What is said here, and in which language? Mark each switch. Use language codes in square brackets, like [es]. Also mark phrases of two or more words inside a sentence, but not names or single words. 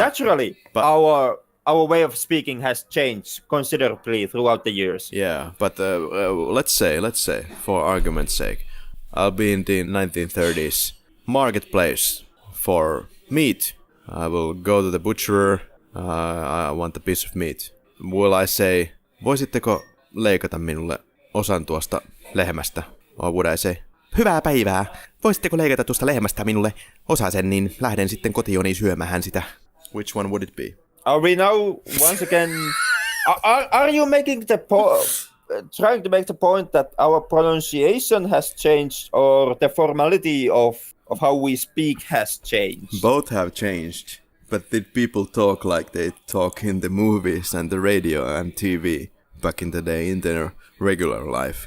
[en] naturally, our way of speaking has changed considerably throughout the years. Yeah, but let's say, for argument's sake, I'll be in the 1930s marketplace for meat. I will go to the butcher. I want a piece of meat. Will I say, [fi] voisitteko leikata minulle osan tuosta lehmästä? [en] Or would I say, [fi] hyvää päivää. Voisitteko leikata tuosta lehmästä minulle osasen, niin lähden sitten kotioni syömähän sitä. [en] Which one would it be? Are we now once again? Are you making trying to make the point that our pronunciation has changed, or the formality of how we speak has changed? Both have changed. But did people talk like they talk in the movies and the radio and TV back in the day in their regular life?